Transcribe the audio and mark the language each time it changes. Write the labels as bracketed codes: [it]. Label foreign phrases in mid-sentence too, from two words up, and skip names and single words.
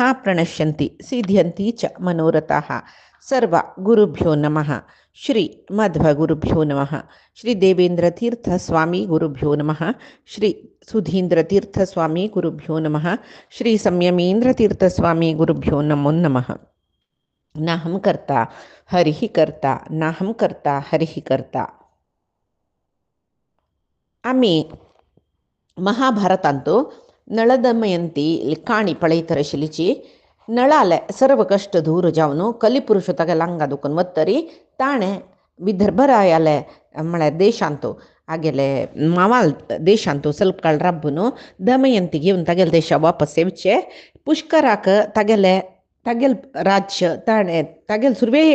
[sa] प्रणश्यन्ति सिद्ध्यन्ति च मनोरथाः सर्व गुरुभ्यो नमः श्री मध्वगुरुभ्यो नमः श्री देवेंद्रतीर्थ स्वामी गुरुभ्यो नमः श्री सुधींद्रतीर्थ स्वामी गुरुभ्यो नमः श्री संयमेंद्रतीर्थ स्वामी गुरुभ्यो नमो नमः नाहं कर्ता हरिः कर्ता नाहं कर्ता हरिः कर्ता. [kok] आम्ही महाभारतांतो नळदमयंती काणी पळयतर शिलिची नळाले सर्व कष्ट दूर जावन कलिपुरुष तगलांगा दुखून वत्तरी ताणे विदर्भरायाले म्हळ्यार देशांतो आगेले मावाल देशांतो ಸ್ವಲ್ಪ काळ राबून दमयंती घेवन तागेले देशा वापस येवचे पुष्कराक तागेले तागेल राज्य ताणे तागेल सुरवे एक